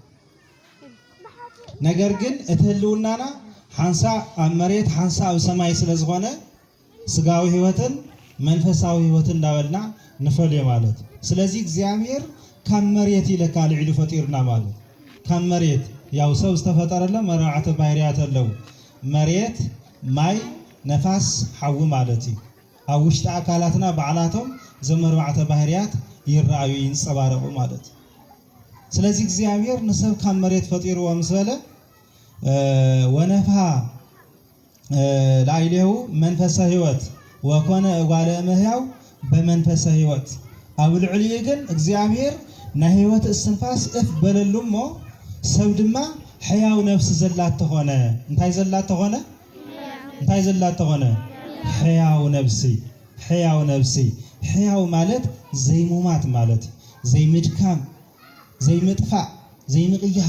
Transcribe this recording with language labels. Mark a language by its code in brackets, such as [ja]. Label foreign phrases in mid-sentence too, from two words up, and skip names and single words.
[ti] ነገር ግን እቲ ህልውናና ሓንሳ ኣብ መሬት ሓንሳ ኣብ ሰማይ ስለዝኾነ ስጋዊ ህይወትን መንፈሳዊ ህይወትን እንዳበልና ንፈልዮ ማለት ስለዚህ እግዚአብሔር ካብ መሬት ይለካል ኢሉ ፈጢርና ማለት ካብ መሬት ያው ሰው ዝተፈጠረለ መራዓተ ባህሪያት አለው መሬት ማይ ነፋስ ሓዊ ማለት እዩ ኣብ ውሽጢ ኣካላትና በዓላቶም ዘመርባዕተ ባህርያት ይረአዩ ይንጸባረቁ ማለት ስለዚ እግዚአብሔር ንሰብ ካብ መሬት ፈጢርዎ ምስ በለ ወነፋ [gez] ላዕሌሁ መንፈሰ ህይወት ወኮነ እጓለ እመሕያው በመንፈሰ ህይወት [ti] ኣብ ልዕሊኡ ግን እግዚአብሔር ናይ ህይወት እስትንፋስ እፍ በለሉሞ ሰብ ድማ ሕያው ነፍሲ ዘላት ተኾነ እንታይ ዘላት ተኾነ ሕያው ነፍሲ ሕያው ማለት ዘይሙማት ማለት ዘይምድካም ዘይምጥፋእ ዘይምቅያር